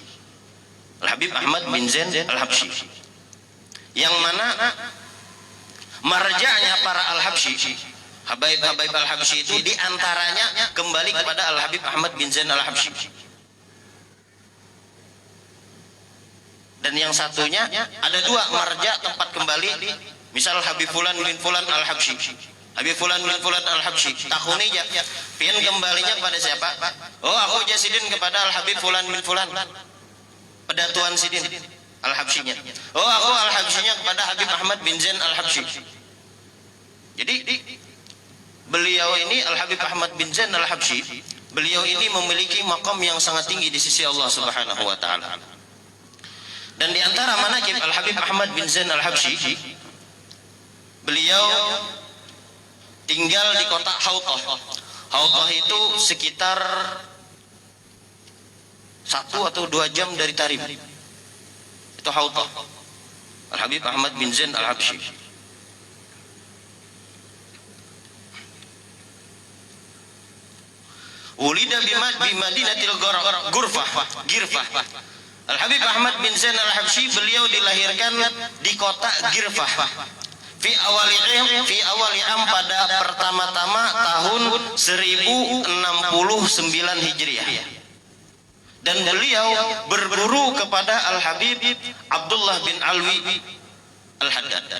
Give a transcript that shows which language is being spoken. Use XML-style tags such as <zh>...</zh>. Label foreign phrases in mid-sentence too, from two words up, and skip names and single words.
<id>Al-Habib Ahmad bin Zain Al-Habsyi, yang mana marja'nya para Al-Habsyi, Habaib Al-Habsyi itu diantaranya kembali kepada Al-Habib Ahmad bin Zain Al-Habsyi. Dan yang satunya ada dua marja tempat kembali, misal Habib Fulan bin Fulan Al-Habsyi, Habib Fulan bin Fulan Al-Habsyi,</id> <bjn>takuni pian kembalinya</bjn> <id>kepada siapa?</id> <bjn>Oh, aku jasidin kepada Al-Habib Fulan bin Fulan, pedatuan sidin Al-Habsyinya.</bjn> <id>Oh, aku Al-Habsyinya kepada Habib Ahmad bin Zain Al-Habsyi. Jadi beliau ini Al-Habib Ahmad bin Zain Al-Habsyi, beliau ini memiliki maqam yang sangat tinggi di sisi Allah</id> <ar>Subhanahu wa taala.</ar> <id>Dan di antara manaqib Al-Habib Ahmad bin Zain Al-Habsyi, beliau tinggal di kota Hautah. Hautah itu sekitar 1 atau 2 jam dari Tarim. Itu Hautah.</id> <ar>Al-Habib Ahmad bin Zain Al-Habsyi. Ulida bi Madinatil Girfah.</ar> <id>Al-Habib Ahmad bin Zain Al-Habsyi beliau dilahirkan di kota Girfah.</id> <ar>Fi awali am</ar> <id>pada pertama-tama tahun 1069 Hijriah. Dan beliau berguru kepada Al-Habib Abdullah bin Alwi Al-Haddad.</id>